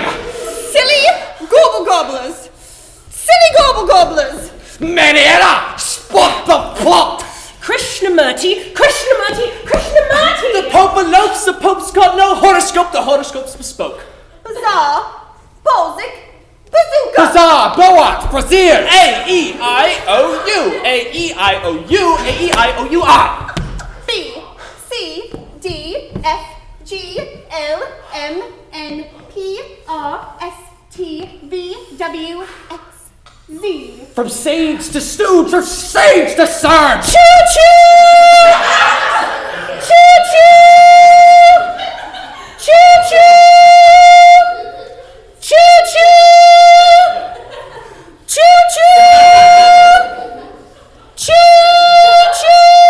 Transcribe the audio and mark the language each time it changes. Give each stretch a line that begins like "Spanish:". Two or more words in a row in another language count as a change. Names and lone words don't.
English: Silly gobble gobblers. Silly gobble gobblers. Maniera. Spot the plot. Krishnamurti, Krishnamurti, Krishnamurti. The Pope elopes, the Pope's got no horoscope, the horoscope's bespoke. Bazaar. Baltic. Bazooka. Huzzah. Boat. Brazier. A-E-I-O-U. A-E-I-O-U. A-E-I-O-U-I. B, C, D, F, G, L, M, N, P, R, S, T, V, W, X, Z. From sage to stooge, from sage to surge. Choo-choo! Choo-choo! Choo-choo! Choo-choo! Choo-choo! Choo-choo!